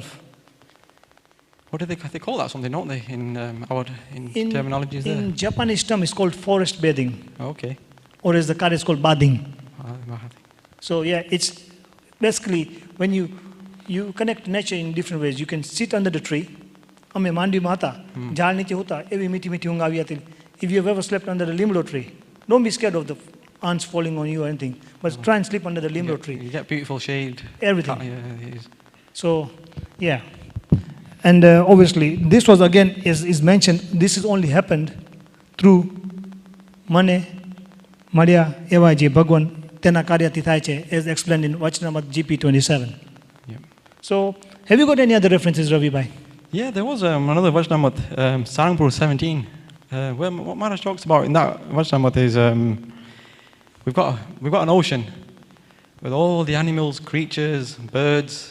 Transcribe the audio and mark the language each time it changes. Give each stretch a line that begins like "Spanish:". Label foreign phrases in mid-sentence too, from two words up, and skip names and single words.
English: What do they call that? Something, don't they? In terminologies there. In Japanese term, it's called forest bathing. Okay. Or as the Kara is called bathing. So yeah, it's basically when you connect nature in different ways. You can sit under the tree.
Gujarati: અમે માંડવીમાં હતા, ઝાડ નીચે હોતા, એવી મીઠી મીઠી ઊંઘ આવી હતી.
English: If you have ever slept under the limbo tree, don't be scared of the ants falling on you or anything, but try and sleep under the limbo tree. You get beautiful shade. Everything. Yeah, it is. So, yeah. And obviously, this was again, is mentioned, this has only happened through money,
Gujarati: મળ્યા એવા જે ભગવાન તેના કાર્યથી થાય છે,
English: as explained in Vachnamat GP 27. Yep. So, have you got any other references, Ravi Bhai? Yeah, there was another Vachnamat, Sarangpur 17, where what Maharaj talks about in that Vachnamat is we've got an ocean with all the animals, creatures, birds.